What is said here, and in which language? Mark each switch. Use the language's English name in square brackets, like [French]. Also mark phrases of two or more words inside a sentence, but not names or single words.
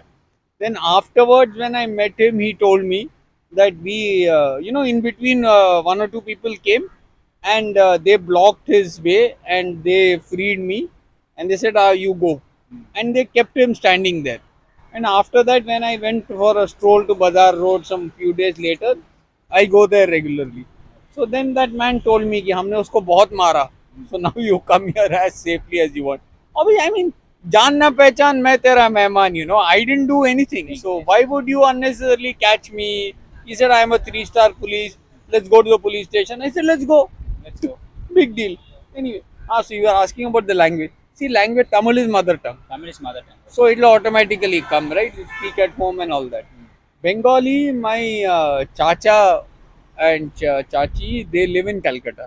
[English] Then afterwards, when I met him, he told me that in between, one or two people came and they blocked his way and they freed me, and they said, "You go." And they kept him standing there. And after that, when I went for a stroll to Bazaar Road some few days later, I go there regularly. So then that man told me [Hindi] कि हमने उसको बहुत मारा. [English] So now you come here as safely as you want. Obviously, I mean, [Hindi] जान ना पहचान मैं तेरा मेहमान, [English] I didn't do anything. So why would you unnecessarily catch me? He said, "I am a 3-star police. Let's go to the police station." I said, "Let's go." Let's go. Big deal. Anyway, so you are asking about the language. See, language, Tamil is mother tongue. Tamil is mother tongue. So it will automatically come, right? You speak at home and all that. Bengali, my chacha and chachi, they live in Calcutta.